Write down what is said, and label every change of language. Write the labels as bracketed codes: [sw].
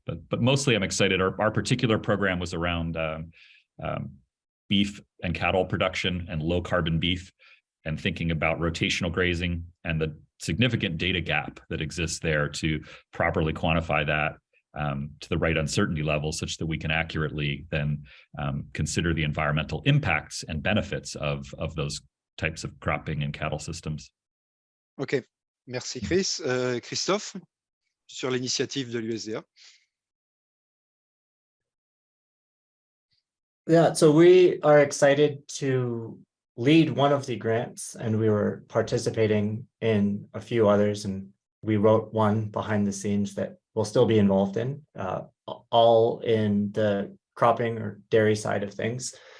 [en] But mostly I'm excited. Our particular program was around beef and cattle production and low carbon beef, and thinking about rotational grazing and the significant data gap that exists there to properly quantify that to the right uncertainty level, such that we can accurately then consider the environmental impacts and benefits of those types of cropping and cattle systems. [fr] OK, merci Chris. Christophe, sur l'initiative de l'USDA. [en] Yeah, so we are excited to lead one of the grants, and we were participating in a few others, and we wrote one behind the scenes that we'll still be involved in, all in the cropping or dairy side of things.